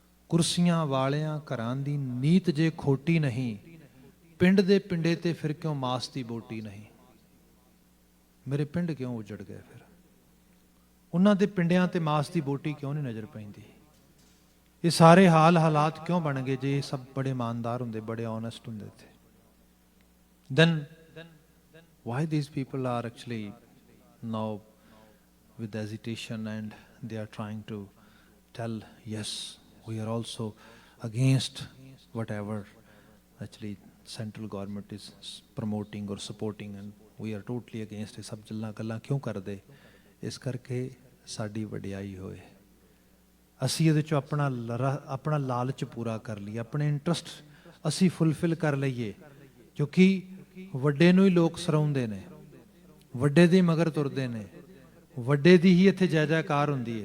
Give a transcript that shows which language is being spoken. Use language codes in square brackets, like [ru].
[pa] ਕੁਰਸੀਆਂ ਵਾਲਿਆਂ ਘਰਾਂ ਦੀ ਨੀਤ ਜੇ ਖੋਟੀ ਨਹੀਂ, ਪਿੰਡ ਦੇ ਪਿੰਡੇ ਤੇ ਫਿਰ ਕਿਉਂ ਮਾਸ ਦੀ ਬੋਟੀ ਨਹੀਂ। ਮੇਰੇ ਪਿੰਡ ਕਿਉਂ ਉਜੜ ਗਏ, ਫਿਰ ਉਹਨਾਂ ਦੇ ਪਿੰਡਿਆਂ ਤੇ ਮਾਸ ਦੀ ਬੋਟੀ ਕਿਉਂ ਨਹੀਂ ਨਜ਼ਰ ਪੈਂਦੀ। ਇਹ ਸਾਰੇ ਹਾਲਾਤ ਕਿਉਂ ਬਣ ਗਏ ਜੇ ਇਹ ਸਭ ਬੜੇ ਇਮਾਨਦਾਰ ਹੁੰਦੇ, ਬੜੇ ਓਨੈਸਟ ਹੁੰਦੇ ਥੇ। [en] then why these people are actually now with hesitation and they are trying to tell yes we are also against whatever actually central government is promoting or supporting and we are totally against। [pa] ਇਹ ਸਭ ਗੱਲਾਂ ਕਿਉਂ ਕਰਦੇ? ਇਸ ਕਰਕੇ ਸਾਡੀ ਵਡਿਆਈ ਹੋਏ, ਅਸੀਂ ਇਹਦੇ 'ਚੋਂ ਆਪਣਾ ਲਾਲਚ ਪੂਰਾ ਕਰ ਲਈਏ, ਆਪਣੇ ਇੰਟਰਸਟ ਅਸੀਂ ਫੁੱਲਫਿਲ ਕਰ ਲਈਏ। ਕਿਉਂਕਿ ਵੱਡੇ ਨੂੰ ਹੀ ਲੋਕ ਸਰਾਉਂਦੇ ਨੇ, ਵੱਡੇ ਦੇ ਮਗਰ ਤੁਰਦੇ ਨੇ, ਵੱਡੇ ਦੀ ਹੀ ਇੱਥੇ ਜੈ ਜੈਕਾਰ ਹੁੰਦੀ ਹੈ।